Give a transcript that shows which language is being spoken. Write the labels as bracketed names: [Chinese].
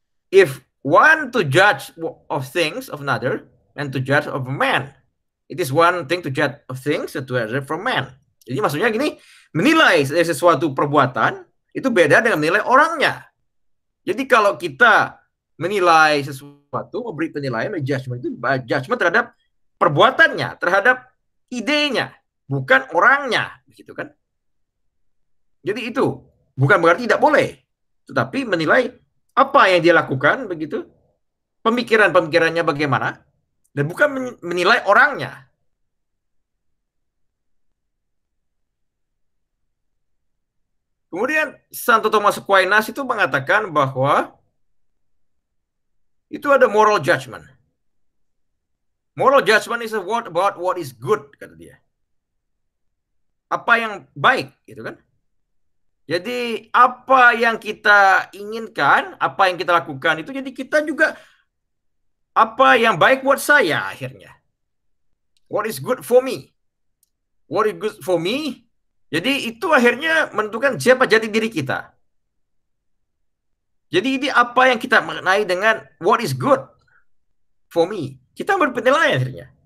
[English] If one to judge of things of another and to judge of a man, it is one thing to judge of things and to judge from man. [Indonesian] Jadi maksudnya gini, menilai sesuatu perbuatan itu beda dengan menilai orangnya. Jadi kalau kita menilai sesuatu, memberi penilaian, judgment itu judgment terhadap perbuatannya, terhadap idenya, bukan orangnya, begitu kan? Jadi itu bukan berarti tidak boleh, tetapi menilai apa yang dia lakukan, begitu, pemikirannya bagaimana, dan bukan menilai orangnya. Kemudian Santo Thomas Aquinas itu mengatakan bahwa itu ada moral judgment. [English] Moral judgment is a word about what is good, [Indonesian] kata dia. Apa yang baik, gitu kan? Jadi apa yang kita inginkan, apa yang kita lakukan itu jadi kita juga apa yang baik buat saya akhirnya. [English] What is good for me? What is good for me? [Indonesian] Jadi itu akhirnya menentukan siapa jati diri kita. Jadi ini apa yang kita mengenai dengan [English] what is good for me. [Indonesian] Kita berpenilaian akhirnya.